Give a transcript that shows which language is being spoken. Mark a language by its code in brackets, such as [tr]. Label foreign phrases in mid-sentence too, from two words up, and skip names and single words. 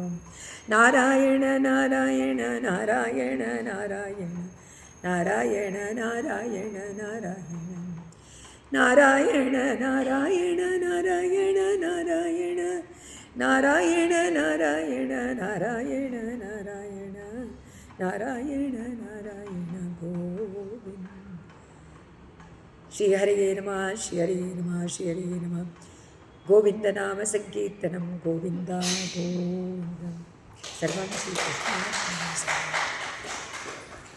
[kn] ನಾರಾಯಣ ನಾರಾಯಣ ನಾರಾಯಣ ನಾರಾಯಣ ನಾರಾಯಣ ನಾರಾಯಣ ನಾರಾಯಣ ನಾರಾಯಣ ನಾರಾಯಣ ನಾರಾಯಣ ನಾರಾಯಣ ನಾರಾಯಣ ನಾರಾಯಣ ನಾರಾಯಣ ನಾರಾಯಣ ನಾರಾಯಣ ನಾರಾಯಣ ಗೋವಿಂದ. ಶ್ರೀಹರಿಯೇ ನಮಃ, ಶ್ರೀಹರಿಯೇ ನಮಃ, ಶ್ರೀಹರಿಯೇ ನಮಃ. [sa] ಗೋವಿಂದ ನಾಮ ಸಂಕೀರ್ತನಂ ಗೋವಿಂದ ಗೋವಿಂದ. ಸರ್ವಂ ಶ್ರೀಕೃಷ್ಣ.